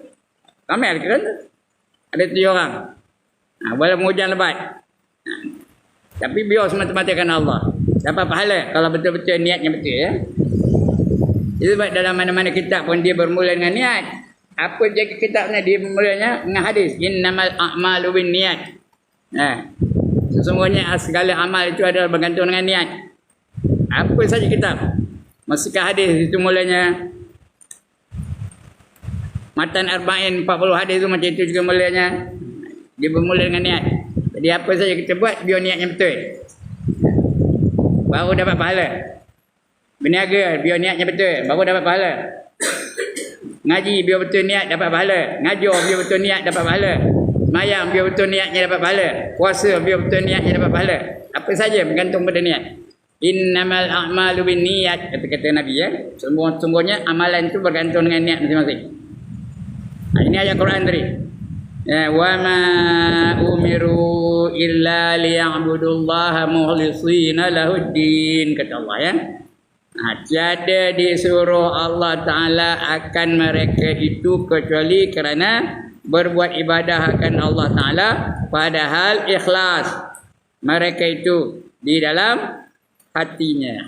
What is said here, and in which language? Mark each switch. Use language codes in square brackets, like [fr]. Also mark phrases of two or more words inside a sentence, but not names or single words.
[ms] Ramai lah kerana. Ada 7 orang. Walaupun hujan lebat. Tapi biar semata-mata kerana Allah. Dapat pahala kalau betul-betul niatnya betul ya. Itu sebab dalam mana-mana kitab pun dia bermula dengan niat. Apa je kitabnya dia bermulanya dengan hadis. [ar] إنما الأعمال بالنيات. [ms] Sesungguhnya segala amal itu adalah bergantung dengan niat. Apa saja kitab. Meskipun hadis itu mulanya Matan Arba'in 40 hadis itu macam itu juga mulanya. Dia bermula dengan niat. Jadi apa saja kita buat biar niatnya betul. Baru dapat pahala. Berniaga biar niatnya betul, baru dapat pahala. Ngaji biar betul niat dapat pahala. Ngajar biar betul niat dapat pahala. Semayang biar betul niatnya dapat pahala. Puasa biar betul niatnya dapat pahala. Apa saja bergantung pada niat. [ar] إنما الأعمال بالنيات, [ms] kata Nabi ya. Sungguhnya amalan itu bergantung dengan niat masing-masing. Ini ayat Quran tadi. [ar] وما أمروا إلا ليعبدوا الله مخلصين له الدين, [ms] kata Allah ya. Tiada disuruh Allah Ta'ala akan mereka itu kecuali kerana berbuat ibadah akan Allah Ta'ala padahal ikhlas mereka itu di dalam hatinya.